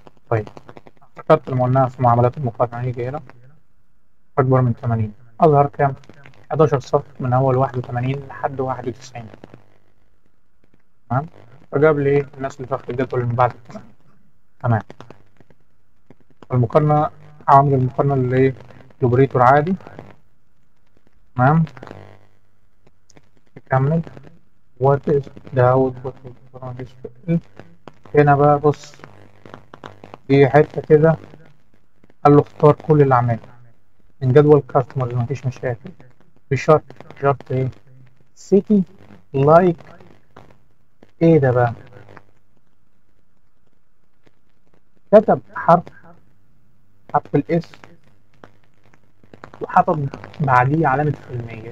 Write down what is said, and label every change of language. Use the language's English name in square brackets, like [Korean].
[Arabic] طيب افتكرت لما قلناها في معاملات المقارنة، هيجي هنا اكبر من 80 اظهر كام؟ 11 صف من اول 81 لحد 91. تمام. فجاب لي ايه الناس اللي تحت الجدول من بعد ال 80. تمام. المقارنة، عوامل المقارنة اللي ايه الاوبريتور عادي. تمام. نكمل. [English] what is the output of this file. [Arabic] هنا بقى بص، في حتة كده قال له اختار كل الأعمال من جدول كاستمرز، مفيش مشاكل بشرط. شرط ايه؟ city لايك ايه ده بقى؟ كتب حرف الاس وحطب بعديه علامة المية.